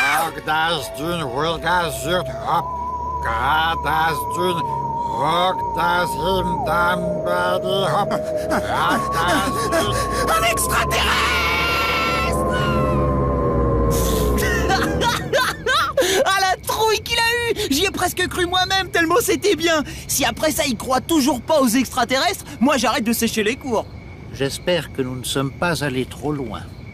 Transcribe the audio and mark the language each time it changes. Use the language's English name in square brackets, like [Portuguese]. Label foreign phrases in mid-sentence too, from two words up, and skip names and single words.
[French] Hog das dün Wilgas zurt hop. Ga das dün Hog das him dam badi hop. Hog das dün. Un extraterrestre! Ah, la trouille qu'il a eue! J'y ai presque cru moi-même, tellement c'était bien! Si après ça, il croit toujours pas aux extraterrestres, moi j'arrête de sécher les cours. J'espère que nous ne sommes pas allés trop loin.